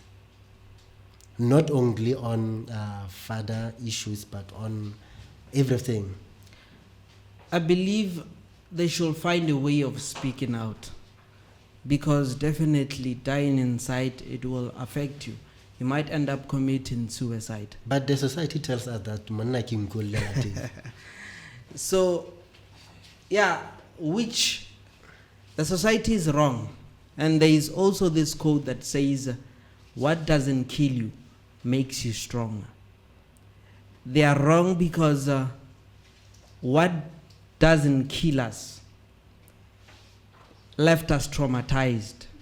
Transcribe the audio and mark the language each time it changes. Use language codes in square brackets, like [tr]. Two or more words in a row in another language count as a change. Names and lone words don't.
[en] Not only on father issues, but on everything. I believe they should find a way of speaking out, because definitely dying inside, it will affect you. You might end up committing suicide. But the society tells us that [nso] manna ke nko le lateng. [en] So, yeah, which the society is wrong. And there is also this quote that says, what doesn't kill you makes you stronger. They are wrong because what doesn't kill us left us traumatized.